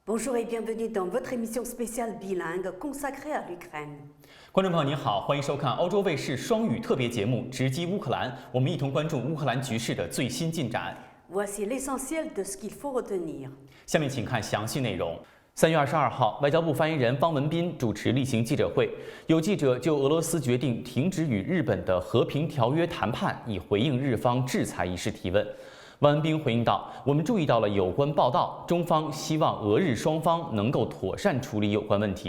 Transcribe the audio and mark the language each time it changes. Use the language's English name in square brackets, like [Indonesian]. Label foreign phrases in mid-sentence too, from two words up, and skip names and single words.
[French] Bonjour et bienvenue dans votre émission spéciale bilingue consacrée à l'Ukraine. [Chinese] 观众朋友您好，欢迎收看欧洲卫视双语特别节目《直击乌克兰》，我们一同关注乌克兰局势的最新进展。 [French] Voici l'essentiel de ce qu'il faut retenir. [Chinese] 下面请看详细内容。3月22号，外交部发言人汪文斌主持例行记者会，有记者就俄罗斯决定停止与日本的和平条约谈判，以回应日方制裁一事提问。汪文斌回应道：“我们注意到了有关报道，中方希望俄日双方能够妥善处理有关问题。”